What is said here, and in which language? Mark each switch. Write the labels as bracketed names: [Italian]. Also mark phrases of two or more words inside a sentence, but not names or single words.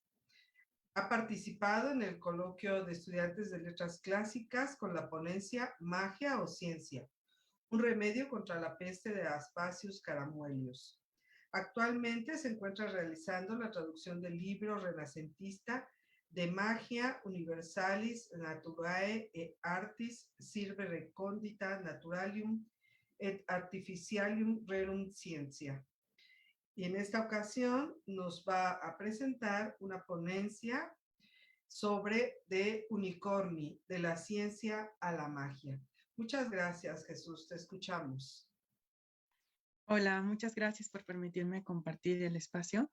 [Spanish] Ha participado en el coloquio de estudiantes de letras clásicas con la ponencia Magia o Ciencia, un remedio contra la peste de Aspasius Caramuelius. Actualmente se encuentra realizando la traducción del libro renacentista de Magia Universalis Naturae et Artis Sirve Recondita Naturalium et Artificialium Rerum Scientia. Y en esta ocasión nos va a presentar una ponencia sobre De Unicorni, de la ciencia a la magia. Muchas gracias, Jesús. Te escuchamos. Hola, muchas gracias por permitirme compartir el espacio.